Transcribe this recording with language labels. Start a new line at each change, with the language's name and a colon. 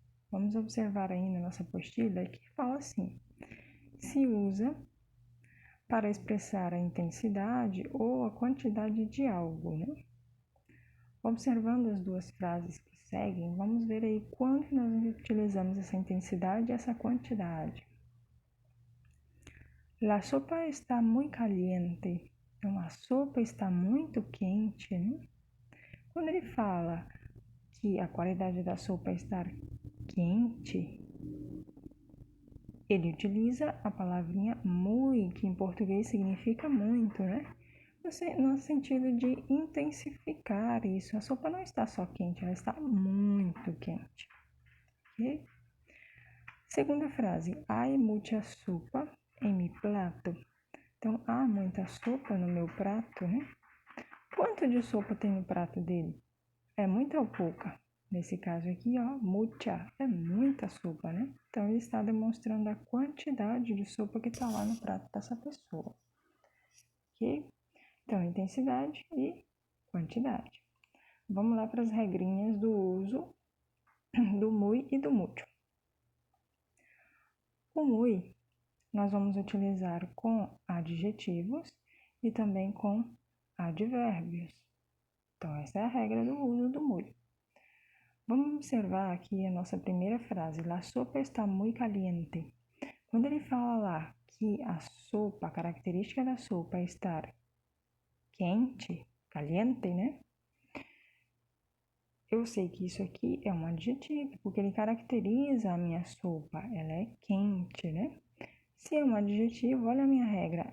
Portuguese: Vamos observar aí na nossa apostila que fala assim: se usa para expressar a intensidade ou a quantidade de algo, né? Observando as duas frases que seguem, vamos ver aí quando nós utilizamos essa intensidade e essa quantidade.
Spanish: La sopa está muy caliente.
Portuguese: Então, a sopa está muito quente, né? Quando ele fala que a qualidade da sopa está quente, ele utiliza a palavrinha muy, que em português significa muito, né? No sentido de intensificar isso. A sopa não está só quente, ela está muito quente. Ok? Segunda frase.
Spanish: Hay mucha sopa en mi plato.
Portuguese: Então, há muita sopa no meu prato, né? Quanto de sopa tem no prato dele? É muita ou pouca? Nesse caso aqui, ó, mucha, é muita sopa, né? Então, ele está demonstrando a quantidade de sopa que está lá no prato dessa pessoa. Ok? Então, intensidade e quantidade. Vamos lá para as regrinhas do uso do muy e do mucho. O muy nós vamos utilizar com adjetivos e também com advérbios. Então, essa é a regra do uso do muy. Vamos observar aqui a nossa primeira frase.
Spanish: La sopa está muy caliente.
Portuguese: Quando ele fala lá que a sopa, a característica da sopa é estar quente, caliente, né? Eu sei que isso aqui é um adjetivo, porque ele caracteriza a minha sopa. Ela é quente, né? Se é um adjetivo, olha a minha regra.